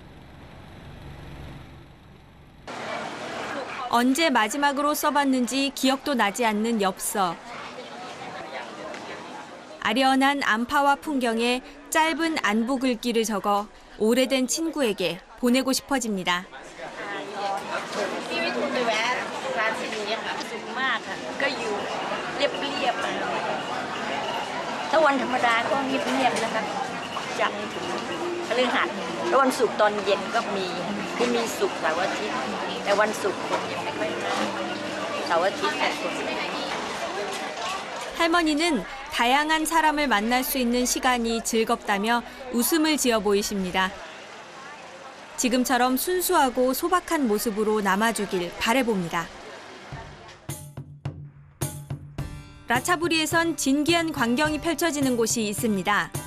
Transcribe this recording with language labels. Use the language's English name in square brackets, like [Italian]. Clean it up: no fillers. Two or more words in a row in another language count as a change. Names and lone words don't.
[Korean] 언제 마지막으로 써봤는지 기억도 나지 않는 엽서. 아련한 안파와 풍경에 짧은 안부 글귀를 적어 오래된 친구에게 보내고 싶어집니다. [Thai] ถ้าวันธรรมดาก็เงียบๆนะคะจันทร์ถึงพฤหัสแล้ววันศุกร์ตอนเย็นก็มีศุกร์เสาร์อาทิตย์แต่วันศุกร์คนยังไม่ค่อยมาเสาร์อาทิตย์แต่คน [Korean] 할머니는 다양한 사람을 만날 수 있는 시간이 즐겁다며 웃음을 지어 보이십니다. 지금처럼 순수하고 소박한 모습으로 남아주길 바라봅니다. 라차부리에선 진기한 광경이 펼쳐지는 곳이 있습니다.